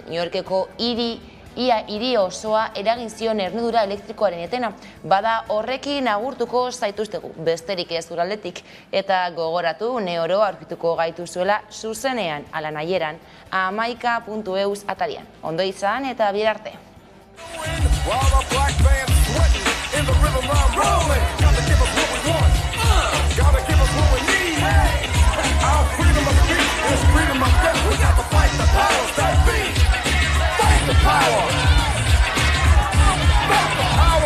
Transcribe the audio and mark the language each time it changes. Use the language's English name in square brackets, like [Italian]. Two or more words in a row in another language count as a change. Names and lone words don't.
[Basque] New Yorkeko hiri osoa eragin zion ernidura elektrikoaren etena. Bada horrekin agurtuko zaituztegu, besterik ez uraldetik, eta gogoratu neoro aurkituko gaituzuela zuzenean, ala nahieran, amaika.eus atarian. Ondo izan eta bihar arte. [English] Gotta give us what we need. Our freedom of speech is freedom of death. We got to fight the powers that be. Fight the power. Fight the power.